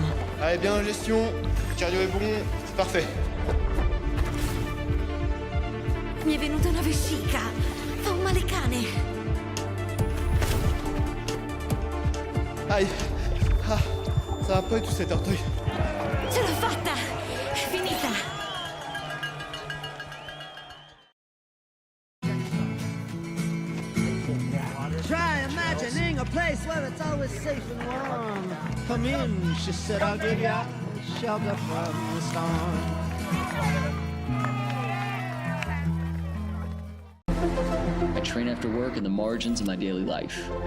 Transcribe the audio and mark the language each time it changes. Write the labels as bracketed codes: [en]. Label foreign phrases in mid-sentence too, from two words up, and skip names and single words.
[fr] Allez, bien en gestion, le cardio est bon, c'est parfait. [it] Mi è venuta una vescica, fa un male cane. [fr] Aïe, ah, ça va pas du tout cet orteil. [it] Ce l'ho fatta, è finita. [en] Try imagining a place where it's always safe and warm. Come in, she said, I'll give you shelter from the storm. I train after work in the margins of my daily life.